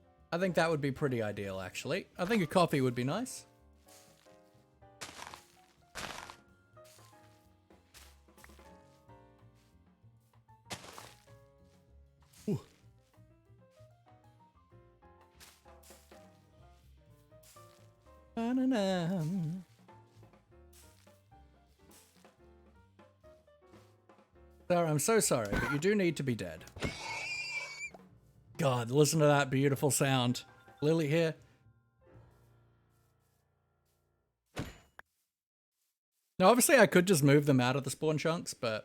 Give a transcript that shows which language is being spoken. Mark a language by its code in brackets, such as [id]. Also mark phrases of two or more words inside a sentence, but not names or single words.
[en] I think that would be pretty ideal, actually. I think a coffee would be nice. Ooh. Ba-na-na. Sarah, I'm so sorry, but you do need to be dead. God, listen to that beautiful sound. Lily here. Now, obviously, I could just move them out of the spawn chunks, but...